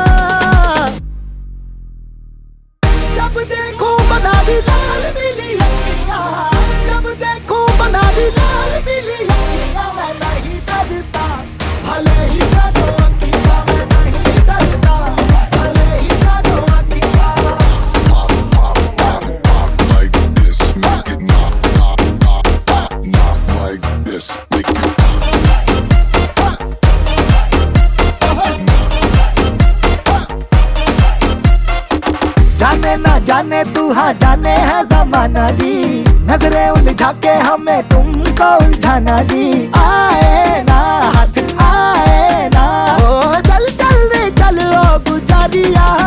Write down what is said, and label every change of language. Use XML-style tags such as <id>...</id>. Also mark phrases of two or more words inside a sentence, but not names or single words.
<hi>जब देखो बना दी लाल पीली अखियां जब देखो बना दी लाल पीली अखियां मैं नहीं डरता भले ही डरो अखियां मैं नहीं डरता भले ही डरो अखियां</hi> <en>Like this, make it knock, knock, knock, knock, knock like this, make it</en> <hi>जाने ना जाने तू हाँ जाने है जमाना जी नजरें उलझा के हमें तुमको उलझाना जी आए ना हाथ आए ना ओ चल चल रे चल ओ गुजारिया</hi>